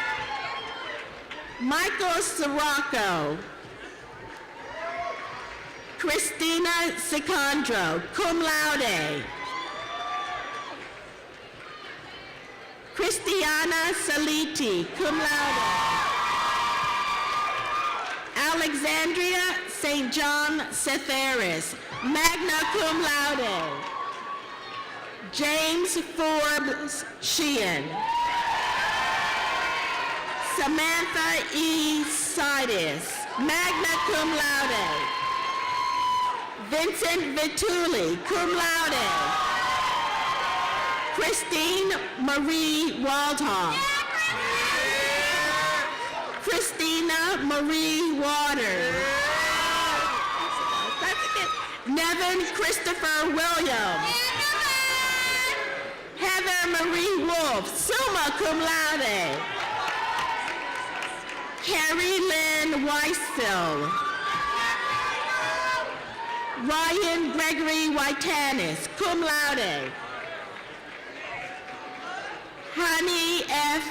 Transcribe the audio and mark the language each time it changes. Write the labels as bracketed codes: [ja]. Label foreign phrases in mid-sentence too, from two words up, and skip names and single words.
[en] Michael Sirocco. Christina Sicandro, [la] cum laude. [en] Christiana Saliti, [la] cum laude. [en] Alexandria St. John Cetheris, [la] magna cum laude. [en] James Forbes Sheehan. Samantha E. Sidis, [la] magna cum laude. [en] Vincent Vituli, [la] cum laude. [en] Christine Marie Waldhoff. Christina Marie Waters. Nevin Christopher Williams. Heather Marie Wolf, [la] summa cum laude. [en] Carrie Lynn Weissel. Ryan Gregory Whitanis, [la] cum laude. [en] Hani F.